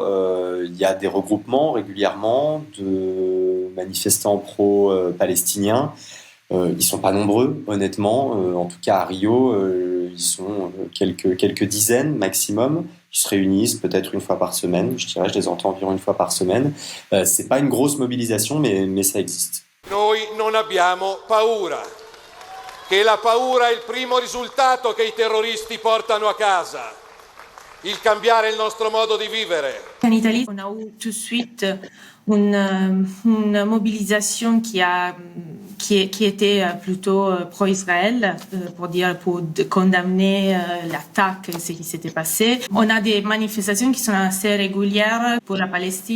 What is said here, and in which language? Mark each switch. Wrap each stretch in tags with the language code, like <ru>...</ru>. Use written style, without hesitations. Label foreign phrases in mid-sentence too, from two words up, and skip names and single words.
<fr>Il y a des regroupements régulièrement de manifestants pro-palestiniens. Ils sont pas nombreux, honnêtement. En tout cas, à Rio, ils sont quelques dizaines maximum. Ils se réunissent peut-être une fois par semaine. Je les entends environ une fois par semaine. C'est pas une grosse mobilisation, mais ça existe.</fr> <it>Noi non abbiamo paura. Che la paura è il primo risultato che I terroristi portano a casa. Il cambiare il nostro modo di vivere.</it> <fr>En Italie, on a eu tout de suite une mobilisation qui a qui étaient plutôt pro-Israël, pour condamner l'attaque, ce qui s'était passé. On a des manifestations qui sont assez régulières pour la Palestine.</fr>